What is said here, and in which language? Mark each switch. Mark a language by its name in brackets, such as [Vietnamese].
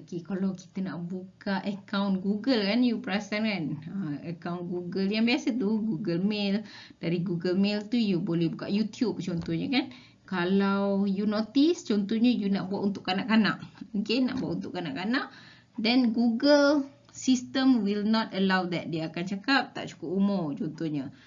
[Malay] Okay, kalau kita nak buka account Google kan, you perasan kan, account Google yang biasa tu, Google Mail. Dari Google Mail tu you boleh buka YouTube contohnya kan. Kalau you notice, contohnya you nak buat untuk kanak-kanak. Okay, nak buat untuk kanak-kanak. [English] Then Google system will not allow that. [Malay] Dia akan cakap tak cukup umur contohnya.